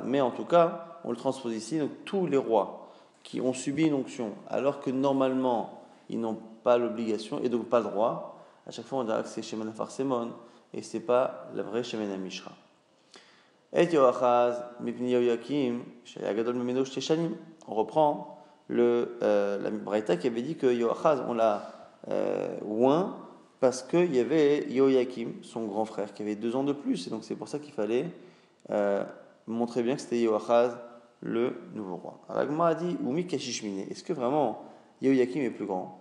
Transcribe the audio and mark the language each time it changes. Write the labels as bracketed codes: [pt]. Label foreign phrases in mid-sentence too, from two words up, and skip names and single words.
[fr] Mais en tout cas, on le transpose ici, donc tous les rois qui ont subi une onction, alors que normalement, ils n'ont pas l'obligation, et donc pas le droit, à chaque fois on dira que c'est [he] שמן אפרסמון, [fr] et ce n'est pas la vraie [he] שמן המשחה. את יהואחז, מפני יהויקים, שהיה גדול ממנו שתי שנים. [fr] On reprend la Braïta qui avait dit que Yehoachaz, on l'a oint parce qu'il y avait Yehoyakim, son grand frère, qui avait 2 ans de plus. Et donc c'est pour ça qu'il fallait montrer bien que c'était Yehoachaz, le nouveau roi. Alors Agma a dit, [arc] ומי קשישא מיניה. [fr] Est-ce que vraiment Yehoyakim est plus grand?